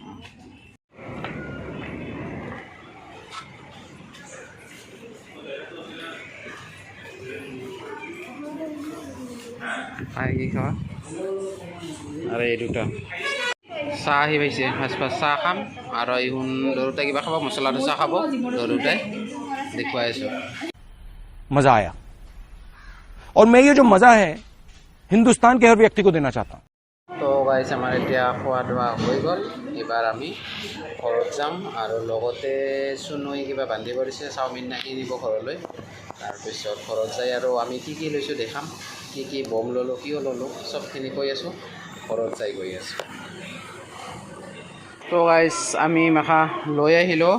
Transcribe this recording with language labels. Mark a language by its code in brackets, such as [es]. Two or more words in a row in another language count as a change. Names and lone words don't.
[as] কি খাবা আৰু এই দুটা চাহ আহি পাইছে। ফাৰ্ষ্ট চাহ খাম আৰু এইখন দুটাই কিবা খাব, মছলা ডোচা খাব দুটাই, দেখুৱাই আছোঁ। [hi] मजा आया और मैं ये जो मजा है हिंदुस्तान के हर व्यक्ति को देना चाहता हूँ। [as] তো গাইছ আমাৰ এতিয়া খোৱা দোৱা হৈ গ'ল। এইবাৰ আমি ঘৰত যাম আৰু লগতে চুনুই কিবা বান্ধিব দিছে, চাওমিন না কিনিব ঘৰলৈ। তাৰপিছত ঘৰত যাই আৰু আমি কি লৈছোঁ দেখাম, কি বম ল'লোঁ, কিয় ল'লোঁ, চবখিনি কৈ আছোঁ। ঘৰত যাই গৈ আছোঁ। তো গাইছ আমি মাখা লৈ আহিলোঁ।